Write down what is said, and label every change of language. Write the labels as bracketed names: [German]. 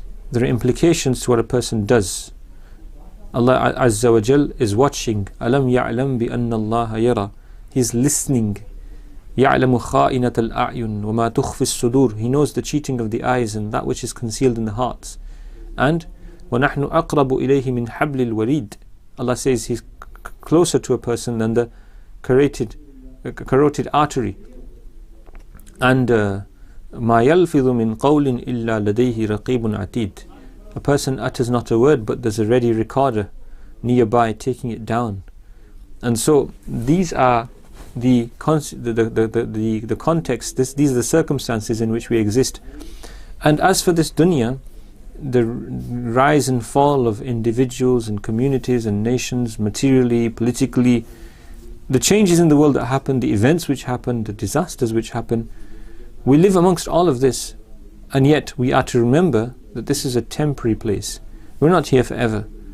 [English] There are implications to what a person does. Allah Azza wa Jal is watching. [Arabic] Alam ya'lam bi anna Allah yara. [English] He's listening. [Arabic] يَعْلَمُ خَائِنَةَ الْأَعْيُنِ وَمَا تُخْفِي الصُّدُورِ. [English] He knows the cheating of the eyes and that which is concealed in the hearts. [Arabic] And وَنَحْنُ أَقْرَبُ إِلَيْهِ مِنْ حَبْلِ الْوَرِيدِ. [English] Allah says He's closer to a person than the carotid artery. [Arabic] And مَا يَلْفِظُ مِنْ قَوْلٍ إِلَّا لَدَيْهِ رَقِيبٌ عَتِيدٌ. [English] A person utters not a word, but there's a ready recorder nearby taking it down. And so these are the context, these are the circumstances in which we exist. And as for this dunya, the rise and fall of individuals and communities and nations, materially, politically, the changes in the world that happen, the events which happen, the disasters which happen, we live amongst all of this, and yet we are to remember that this is a temporary place. We're not here forever.